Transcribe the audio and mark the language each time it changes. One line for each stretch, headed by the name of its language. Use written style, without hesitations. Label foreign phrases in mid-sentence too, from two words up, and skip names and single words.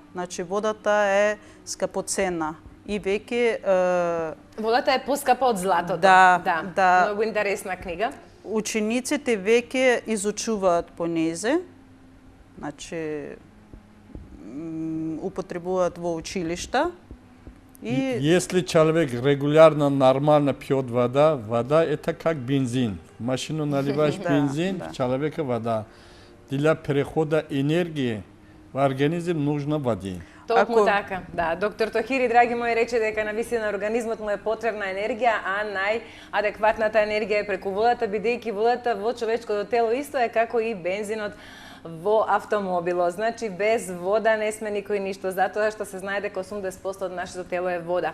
Macedonian: Значи водата е скапоцена и веќе Водата е поскапа од златото. Да. Многу интересна книга. учениците веќе изучуваат по незе, значи употребуваат во училишта и
Russian: Если человек регулярно, нормально пьет вода, вода это как бензин. В машину наливаешь
Macedonian: Да,
Russian: бензин,
Macedonian: да.
Russian: в человека вода. Для перехода энергии в организм нужно воды.
Macedonian: Токму така. Да, доктор Тохири, драги мои, рече дека навистина организмот му е потребна енергија, а најадекватната енергија е преку водата, бидејќи водата во човечкото тело исто е како и бензинот во автомобилот. Значи, без вода не сме никој ништо, затоа што се знае дека 80% од нашето тело е вода.